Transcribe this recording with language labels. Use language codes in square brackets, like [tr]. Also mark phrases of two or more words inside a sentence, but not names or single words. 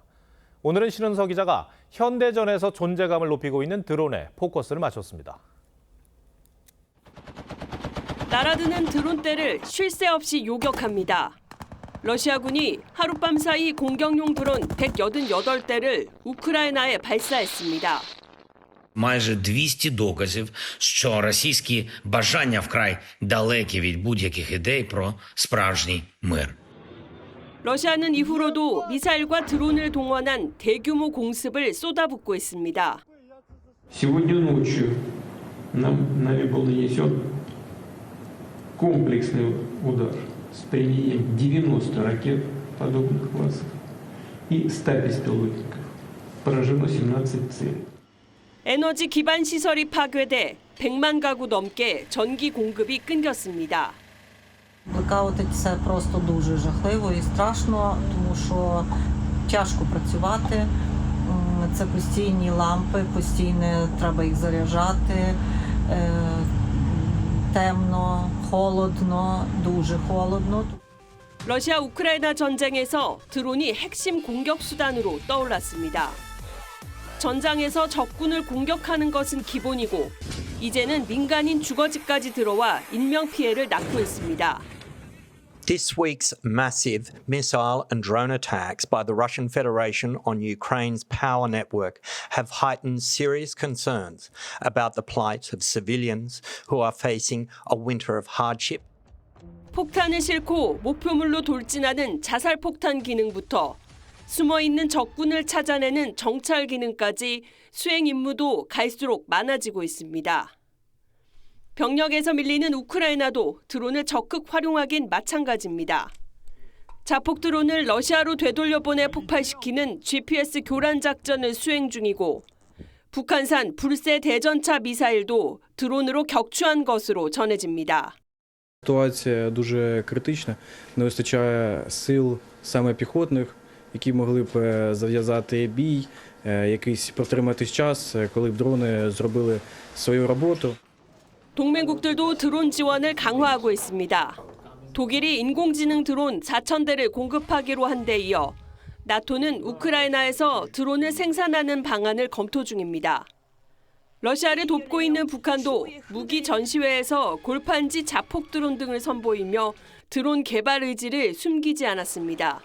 [ko] 오늘은 신은서 기자가 현대전에서 존재감을 높이고 있는 드론에 포커스를 맞췄습니다. 날아드는 드론대를 쉴 새 없이 요격합니다. 러시아군이 하룻밤 사이 공격용 드론 188대를 우크라이나에 발사했습니다. [uk] Майже 200 доказів, що російські бажання вкрай далекі від будь-яких ідей про справжній мир. [ko] 러시아는 이후로도 미사일과 드론을 동원한 대규모 공습을 쏟아붓고 있습니다. [ru] Сегодня ночью нами был нанесен комплексный удар с применением 90 ракет подобных классов и 100 беспилотников. Поражено 17 целей. [ko] 에너지 기반 시설이 파괴돼 100만 가구 넘게 전기 공급이 끊겼습니다. [uk] Блекаути – це просто дуже жахливо і страшно, тому що тяжко працювати. Це постійні лампи, постійно треба їх заряджати. Темно, холодно, дуже холодно. [ko] 러시아 우크라이나 전쟁에서 드론이 핵심 공격 수단으로 떠올랐습니다. 전장에서 적군을 공격하는 것은 기본이고 이제는 민간인 주거지까지 들어와 인명 피해를 낳고 있습니다. [en] This week's massive missile and drone attacks by the Russian Federation on Ukraine's power network have heightened serious concerns about the plight of civilians who are facing a winter of hardship. [ko] 폭탄을 싣고 목표물로 돌진하는 자살 폭탄 기능부터 숨어있는 적군을 찾아내는 정찰 기능까지 수행 임무도 갈수록 많아지고 있습니다. 병력에서 밀리는 우크라이나도 드론을 적극 활용하긴 마찬가지입니다. 자폭 드론을 러시아로 되돌려보내 폭발시키는 GPS 교란 작전을 수행 중이고 북한산 불새 대전차 미사일도 드론으로 격추한 것으로 전해집니다. [uk] Ситуація дуже критична. Не вистачає сил саме піхотних, які могли б зав'язати бій, якийсь протриматись час, коли б дрони зробили свою роботу. [ko] 동맹국들도 드론 지원을 강화하고 있습니다. 독일이 인공지능 드론 4,000대를 공급하기로 한 데 이어 나토는 우크라이나에서 드론을 생산하는 방안을 검토 중입니다. 러시아를 돕고 있는 북한도 무기 전시회에서 골판지 자폭 드론 등을 선보이며 드론 개발 의지를 숨기지 않았습니다.